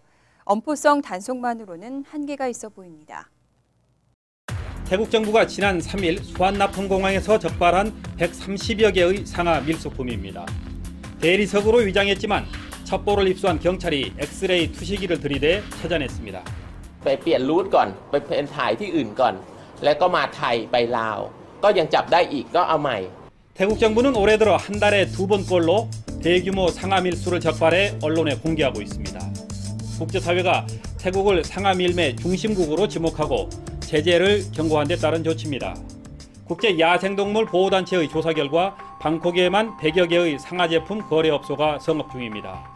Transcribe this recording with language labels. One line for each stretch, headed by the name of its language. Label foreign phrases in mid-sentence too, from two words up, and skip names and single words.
Korean: 엄포성 단속만으로는 한계가 있어 보입니다. 태국 정부가 지난 3일 수완나폰공항에서 적발한 130여 개의 상하 밀수품입니다. 대리석으로 위장했지만 첩보를 입수한 경찰이 엑스레이 투시기를 들이대 찾아냈습니다.
Thai: ไปเปลี่ยนรูทก่อนไปเป็นถ่ายที่อื่นก่อนแล้วก็มาไทยไปลาวก็ยังจับได้อีกก็เอาใหม่
Korean: 태국 정부는 올해 들어 한 달에 2번꼴로 대규모 상하 밀수를 적발해 언론에 공개하고 있습니다. 국제사회가 태국을 상하 밀매 중심국으로 지목하고 제재를 경고한 데 따른 조치입니다. 국제 야생동물 보호단체의 조사 결과 방콕에만 100여 개의 상하 제품 거래업소가 성업 중입니다.